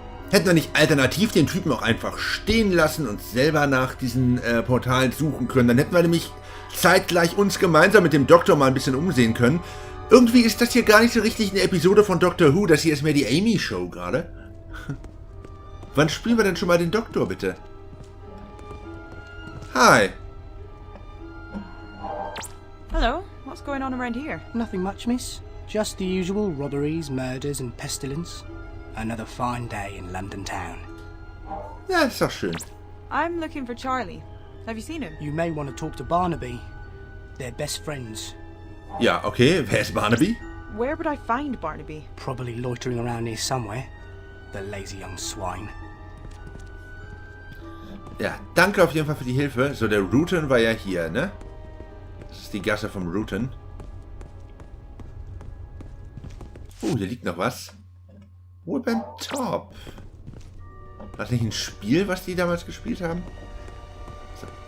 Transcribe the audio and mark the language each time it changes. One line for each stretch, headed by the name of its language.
German: Hätten wir nicht alternativ den Typen auch einfach stehen lassen und selber nach diesen Portalen suchen können, dann hätten wir nämlich zeitgleich uns gemeinsam mit dem Doktor mal ein bisschen umsehen können. Irgendwie ist das hier gar nicht so richtig eine Episode von Doctor Who, das hier ist mehr die Amy-Show gerade. Wann spielen wir denn schon mal den Doktor, bitte? Hi.
English: Hello, what's going on around here? Nothing much, miss. Just the usual robberies, murders and pestilence. Another fine day in London town.
German: Ja, ist doch schön.
English: I'm looking for Charlie. Have you seen him? You may want to talk to Barnaby. They're best friends.
German: Ja, okay. Wer ist Barnaby?
English: Where would I find Barnaby? Probably loitering around here somewhere. The lazy young swine.
German: Ja, danke auf jeden Fall für die Hilfe. So, der Rutan war ja hier, ne? Das ist die Gasse vom Rutan. Oh, hier liegt noch was. Woodman Top. War das nicht ein Spiel, was die damals gespielt haben? So.